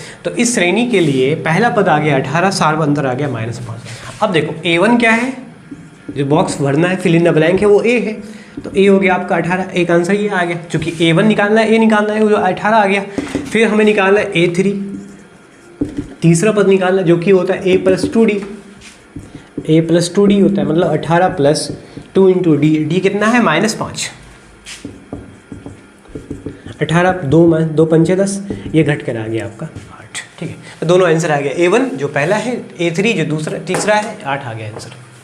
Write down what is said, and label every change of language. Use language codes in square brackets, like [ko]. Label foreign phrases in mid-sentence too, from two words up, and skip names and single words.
[hi] तो इस श्रेणी के लिए पहला पद आ गया 18, सार्वंतर आ गया -5। अब देखो a1 क्या है, जो बॉक्स भरना है [en] fill in the blank [hi] है वो a है, तो a हो गया आपका 18। एक आंसर ये आ गया, चूँकि a1 निकालना है a निकालना है, वो जो 18 आ गया। फिर हमें निकालना है a3, तीसरा पद निकालना जो कि होता है a+2d। a+2d होता है मतलब 18 + 2 × d कितना है -5। 18 2 पंचे 10, ये घट कर आ गया आपका 8, ठीक है। तो दोनों आंसर आ गया, a1 जो पहला है, a3 जो तीसरा है, 8 आ गया आंसर।